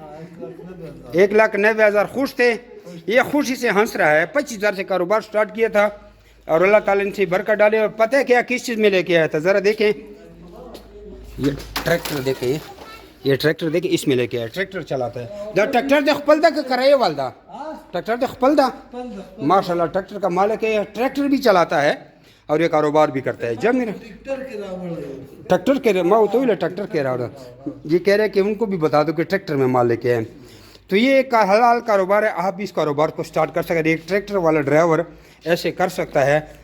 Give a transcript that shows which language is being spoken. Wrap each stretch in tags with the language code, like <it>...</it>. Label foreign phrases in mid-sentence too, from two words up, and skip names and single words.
<ur>1,90,000 خوش تھے. یہ خوشی سے ہنس رہا ہے. 25,000 سے کاروبار سٹارٹ کیا تھا اور اللہ تعالیٰ نے سے برکت ڈالے. اور پتہ ہے کیا کس چیز میں لے کے آیا تھا ذرا دیکھیں. یہ ٹریکٹر دیکھیں, یہ ٹریکٹر دیکھیں اس میں لے کے آیا. ٹریکٹر چلاتا ہے.</ur> <ps>دا ٹریکٹر دے خپل دا کہ کرائے والدا؟ ٹریکٹر دے خپل دا.</ps> <ur>ماشاءاللہ ٹریکٹر کا مالک ہے. ٹریکٹر بھی چلاتا ہے اور یہ کاروبار بھی کرتا ہے. جب میرا ٹریکٹر کے میں تو ٹریکٹر کہہ رہا ہوں. یہ کہہ رہے ہیں کہ ان کو بھی بتا دو کہ ٹریکٹر میں مال لے کے آئے. تو یہ ایک حلال کاروبار ہے. آپ بھی اس کاروبار کو سٹارٹ کر سکتے ہیں. ایک ٹریکٹر والا ڈرائیور ایسے کر سکتا ہے.</ur>